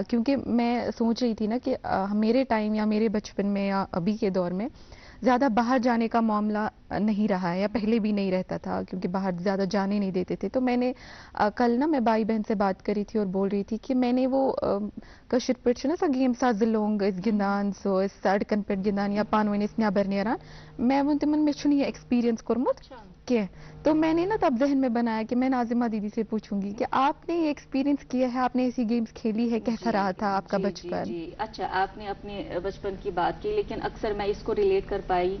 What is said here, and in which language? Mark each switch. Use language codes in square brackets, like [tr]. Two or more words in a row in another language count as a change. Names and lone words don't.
[hi] क्योंकि मैं सोच रही थी ना कि मेरे टाइम या मेरे बचपन में या अभी के दौर में ज़्यादा बाहर जाने का मामला नहीं रहा है, या पहले भी नहीं रहता था, क्योंकि बाहर ज़्यादा जाने नहीं देते थे। तो मैंने कल ना मैं भाई बहन से बात करी थी और बोल रही थी कि मैंने वो कशिर पे ना [ks] सा गेम सा ज़िलोंग इस गिंदान सो इस सड़कन पे गिंदान या पानवन इस न्याबर नेरान मैं वो तिमन में छुनी एक्सपीरियंस करमुत के। [hi] तो मैंने ना तब जहन में बनाया कि मैं नाज़िमा दीदी से पूछूंगी कि आपने ये एक्सपीरियंस किया है, आपने ऐसी गेम्स खेली है, कैसा रहा था आपका बचपन? जी। अच्छा, आपने अपने बचपन की बात की, लेकिन अक्सर मैं इसको रिलेट कर पाई।